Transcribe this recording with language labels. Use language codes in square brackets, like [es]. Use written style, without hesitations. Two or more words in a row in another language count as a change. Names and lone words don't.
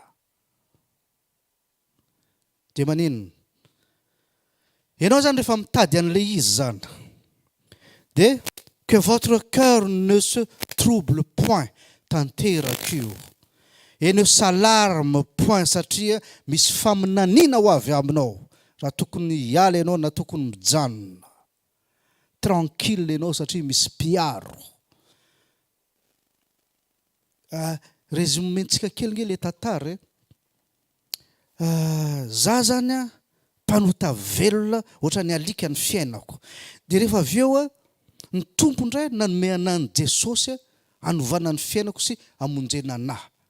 [mg] Dia maninona ianao zany rehefa mitady an'le izy zany dia [fr] que votre cœur ne se trouble point [mg] tanteraka io [fr] et ne s'alarme point [mg] satria misy faminaniana ho avy aminao raha tokony hiala ianao na tokony mijanona. Tranquille ianao satria misy mpiaro. Résumentsika kely nge le tantara za zany mpanota velona ohatra ny alika ny fiainako dia rehefa avy eo ny tompo indray nanome anany Jesosy anovana ny fiainako sy amonjena anahy.